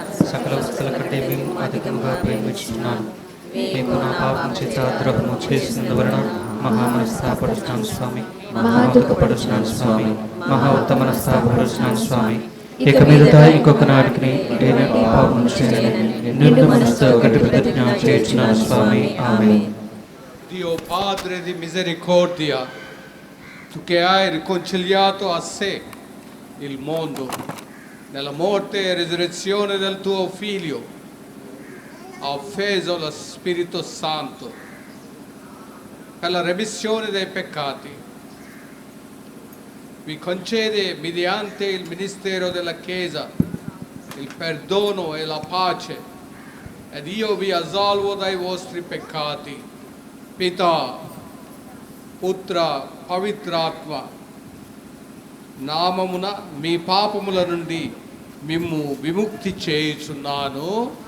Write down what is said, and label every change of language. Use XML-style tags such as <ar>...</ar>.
<te>సకల వస్తువుల కంటే మేము అధికంగా ప్రేమిస్తున్నాను. మేము నా పాపం చేత ద్రోహము చేసినందువలన మహా మనస్తాపడుచున్నాను స్వామి, మహా దుఃఖపడుచున్నాను స్వామి, మహా ఉత్తమ మనస్తాపడుచున్నాను స్వామి. ఇక మీదట ఇంకొక నాటికి నేను పాపం చేయను, నిండు మనసుతో గట్టి ప్రతిజ్ఞ చేస్తున్నాను స్వామి. ఆమేన్.</te> <it>Dio Padre di misericordia, tu che hai riconciliato a sé il mondo nella morte e resurrezione del tuo Figlio, ha offeso lo Spirito Santo per la remissione dei peccati. Vi concede mediante il ministero della Chiesa il perdono e la pace, ed io vi assolvo dai vostri peccati.</it> <te>పితా, పుత్ర, పవిత్రాత్మ నామమున మీ పాపముల నుండి మిమ్ము విముక్తి చేయుచున్నాను.</te>